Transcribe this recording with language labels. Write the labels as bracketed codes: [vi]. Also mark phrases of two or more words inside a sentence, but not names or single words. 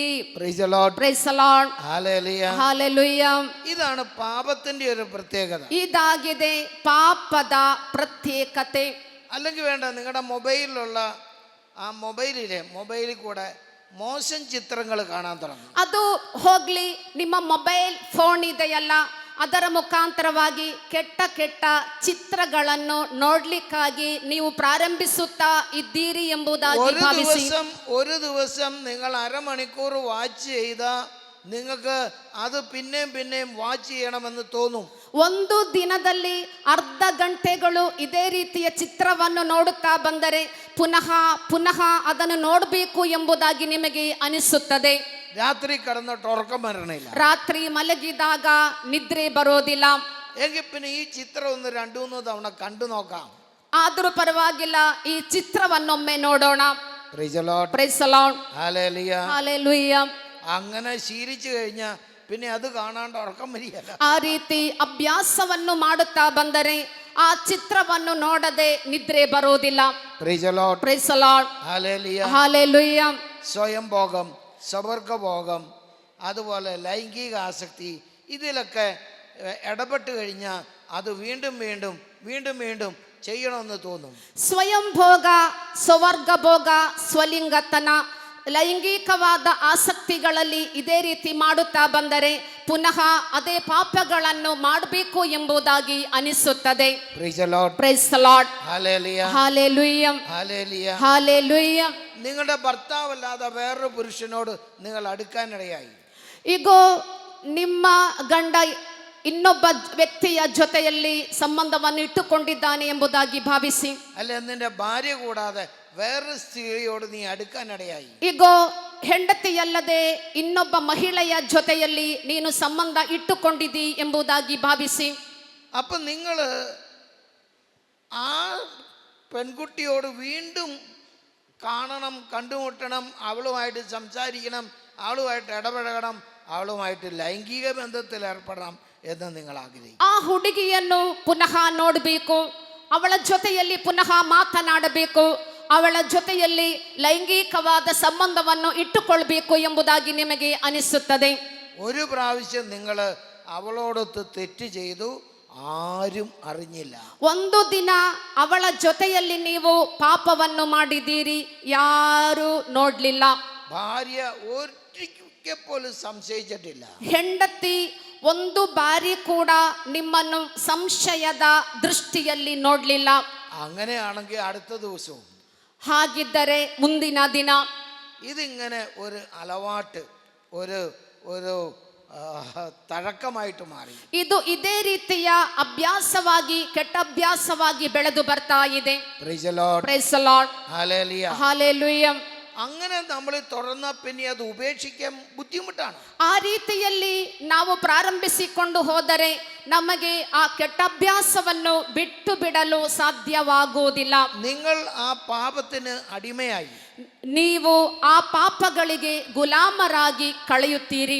[en] Praise the Lord. Praise the Lord. Hallelujah. Hallelujah. [ml] ഇതാണ് പാപത്തിന്റെ ഒരു പ്രത്യേകത. [kn] ಇದಾಗಿದೆ ಪಾಪದ ಪ್ರತ್ಯೇಕತೆ. [ml] അല്ലെങ്കിൽ വേണ്ട, നിങ്ങളുടെ മൊബൈലിലുള്ള ആ മൊബൈലിൽ കൂടെ മോശം ചിത്രങ്ങൾ കാണാൻ തുടങ്ങും. [kn] ಅದು ಹೋಗ್ಲಿ, ನಿಮ್ಮ [en] mobile phone [kn] ಇದೆಯಲ್ಲ, ಅದರ ಮುಖಾಂತರವಾಗಿ ಕೆಟ್ಟ ಕೆಟ್ಟ ಚಿತ್ರಗಳನ್ನು ನೋಡ್ಲಿಕ್ಕಾಗಿ ನೀವು ಪ್ರಾರಂಭಿಸುತ್ತಾ ಇದ್ದೀರಿ ಎಂಬುದಾಗಿ ಭಾವಿಸಿ [ml] ഒരു ദിവസം നിങ്ങൾ അരമണിക്കൂർ വാച്ച് ചെയ്ത നിങ്ങൾക്ക് അത് പിന്നെയും പിന്നെയും വാച്ച് ചെയ്യണമെന്ന് തോന്നും. [kn] ಒಂದು ದಿನದಲ್ಲಿ ಅರ್ಧ ಗಂಟೆಗಳು ಇದೇ ರೀತಿಯ ಚಿತ್ರವನ್ನು ನೋಡುತ್ತಾ ಬಂದರೆ ಪುನಃ ಪುನಃ ಅದನ್ನು ನೋಡಬೇಕು ಎಂಬುದಾಗಿ ನಿಮಗೆ ಅನಿಸುತ್ತದೆ. [ml] രാത്രി കിടന്നിട്ട് ഉറക്കം വരണില്ല. [kn] ರಾತ್ರಿ ಮಲಗಿದಾಗ ನಿದ್ರೆ ಬರೋದಿಲ್ಲ. [ml] എങ്കിൽ പിന്നെ ಈ ചിത്രം ഒന്ന് 2-3 തവണ കണ്ടു നോക്കാം. [kn] ಆದರೂ ಪರವಾಗಿಲ್ಲ, ಈ ಚಿತ್ರವನ್ನೊಮ್ಮೆ ನೋಡೋಣ. [en] Praise the Lord. Praise the Lord. Hallelujah. Hallelujah. [ml] അങ്ങനെ ശീലിച്ചു കഴിഞ്ഞാൽ പിന്നെ അത് കാണാണ്ട് ഉറക്കം വരികയല്ല. [kn] ಆ ರೀತಿ ಅಭ್ಯಾಸವನ್ನು ಮಾಡುತ್ತಾ ಬಂದರೆ ಆ ಚಿತ್ರವನ್ನು ನೋಡದೆ ನಿದ್ರೆ ಬರೋದಿಲ್ಲ. [en] Praise the Lord. Praise the Lord. Hallelujah. Hallelujah. [ml] സ്വയം ഭോഗം, സ്വവർഗഭോഗം, അതുപോലെ ലൈംഗിക ആസക്തി, ഇതിലൊക്കെ ഇടപെട്ട് കഴിഞ്ഞാൽ അത് വീണ്ടും വീണ്ടും വീണ്ടും വീണ്ടും ചെയ്യണമെന്ന് തോന്നും. [kn] ಸ್ವಯಂ ಭೋಗ, ಸ್ವವರ್ಗ ಭೋಗ, ಸ್ವಲಿಂಗತನ, ಲೈಂಗಿಕವಾದ ಆಸಕ್ತಿಗಳಲ್ಲಿ ಇದೇ ರೀತಿ ಮಾಡುತ್ತಾ ಬಂದರೆ ಪುನಃ ಅದೇ ಪಾಪಗಳನ್ನು ಮಾಡಬೇಕು ಎಂಬುದಾಗಿ ಅನಿಸುತ್ತದೆ. [en] Praise the Lord. Praise the Lord. Hallelujah. Hallelujah. Hallelujah. Hallelujah. [ml] നിങ്ങളുടെ ഭർത്താവല്ലാതെ വേറൊരു പുരുഷനോട് നിങ്ങൾ അടുക്കാനിടയായി. [kn] ಈಗೋ ನಿಮ್ಮ ಗಂಡ ಇನ್ನೊಬ್ಬ ವ್ಯಕ್ತಿಯ ಜೊತೆಯಲ್ಲಿ ಸಂಬಂಧವನ್ನು ಇಟ್ಟುಕೊಂಡಿದ್ದಾನೆ ಎಂಬುದಾಗಿ ಭಾವಿಸಿ, [ml] അല്ല നിന്റെ ഭാര്യ കൂടാതെ വേറൊരു സ്ത്രീയോട് നീ അടുക്കാനിടയായി. [kn] ಈಗೋ ಹೆಂಡತಿಯಲ್ಲದೆ ಇನ್ನೊಬ್ಬ ಮಹಿಳೆಯ ಜೊತೆಯಲ್ಲಿ ನೀನು ಸಂಬಂಧ ಇಟ್ಟುಕೊಂಡಿದ್ದೀ ಎಂಬುದಾಗಿ ಭಾವಿಸಿ, [ml] അപ്പൊ നിങ്ങൾ ആ പെൺകുട്ടിയോട് വീണ്ടും കാണണം, കണ്ടുമുട്ടണം, അവളുമായിട്ട് സംസാരിക്കണം, അവളുമായിട്ട് ഇടപഴകണം, അവളുമായിട്ട് ലൈംഗിക ബന്ധത്തിൽ ഏർപ്പെടണം എന്ന് നിങ്ങൾ ആഗ്രഹിക്കും. [kn] ಆ ಹುಡುಗಿಯನ್ನು ಪುನಃ ನೋಡಬೇಕು, ಅವಳ ಜೊತೆಯಲ್ಲಿ ಪುನಃ ಮಾತನಾಡಬೇಕು, ಅವಳ ಜೊತೆಯಲ್ಲಿ ಲೈಂಗಿಕವಾದ ಸಂಬಂಧವನ್ನು ಇಟ್ಟುಕೊಳ್ಬೇಕು ಎಂಬುದಾಗಿ ನಿಮಗೆ ಅನಿಸುತ್ತದೆ. [ml] ഒരു പ്രാവശ്യം നിങ്ങൾ അവളോടൊത്ത് തെറ്റ് ചെയ്തു, ആരും അറിഞ്ഞില്ല. [kn] ಒಂದು ದಿನ ಅವಳ ಜೊತೆಯಲ್ಲಿ ನೀವು ಪಾಪವನ್ನು ಮಾಡಿದ್ದೀರಿ, ಯಾರು ನೋಡ್ಲಿಲ್ಲ. [ml] ഭാര്യ ഒരിക്കൽ പോലും സംശയിച്ചിട്ടില്ല. [kn] ಹೆಂಡತಿ ಒಂದು ಬಾರಿ ಕೂಡ ನಿಮ್ಮನ್ನು ಸಂಶಯದ ದೃಷ್ಟಿಯಲ್ಲಿ ನೋಡ್ಲಿಲ್ಲ. [ml] അങ്ങനെയാണെങ്കിൽ അടുത്ത ദിവസവും [kn] ಹಾಗಿದ್ದರೆ ಮುಂದಿನ ದಿನ [ml] ഇതിങ്ങനെ ഒരു അലവാട്ട്, ഒരു ഒരു തഴക്കമായിട്ട് മാറി. [kn] ಇದು ಇದೇ ರೀತಿಯ ಅಭ್ಯಾಸವಾಗಿ, ಕೆಟ್ಟ ಅಭ್ಯಾಸವಾಗಿ ಬೆಳೆದು ಬರ್ತಾ ಇದೆ. [en] Praise the Lord. Praise the Lord. Hallelujah. Hallelujah. [ml] അങ്ങനെ നമ്മൾ തുറന്ന പിന്നെ അത് ഉപേക്ഷിക്കാൻ ബുദ്ധിമുട്ടാണ്. [kn] ಆ ರೀತಿಯಲ್ಲಿ ನಾವು ಪ್ರಾರಂಭಿಸಿಕೊಂಡು ಹೋದರೆ ನಮಗೆ ಆ ಕೆಟ್ಟ ಅಭ್ಯಾಸವನ್ನು ಬಿಟ್ಟು ಬಿಡಲು ಸಾಧ್ಯವಾಗುವುದಿಲ್ಲ. [ml] നിങ്ങൾ ആ പാപത്തിന് അടിമയായി. [kn] ನೀವು ಆ ಪಾಪಗಳಿಗೆ ಗುಲಾಮರಾಗಿ ಕಳೆಯುತ್ತೀರಿ.